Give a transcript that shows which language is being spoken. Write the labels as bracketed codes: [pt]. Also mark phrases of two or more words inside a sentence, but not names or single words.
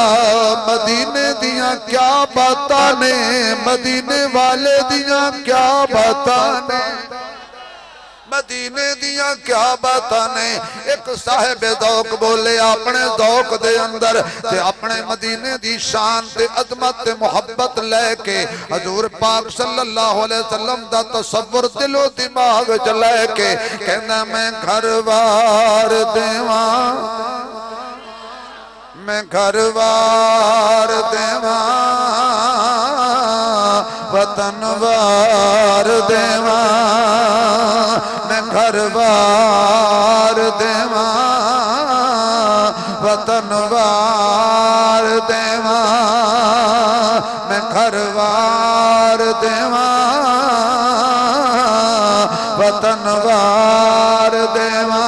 [pa] مدینے دیاں کیا باتاں نے، مدینے والے دیاں کیا باتاں نے، مدینے دیاں کیا باتاں نے. ایک صاحب ذوق بولے اپنے ذوق دے اندر تے اپنے مدینے دی شان تے عظمت تے محبت لے کے حضور پاک [ar] صلى الله عليه وسلم [pa] دا تصور دل و دماغ چ لے کے کہندا میں گھر وار دیواں، میں گھر وار دیواں, मैं घर वार देवां, وطن وار دیواں، میں گھر وار دیواں، وطن وار دیواں، میں گھر وار دیواں، وطن وار دیواں.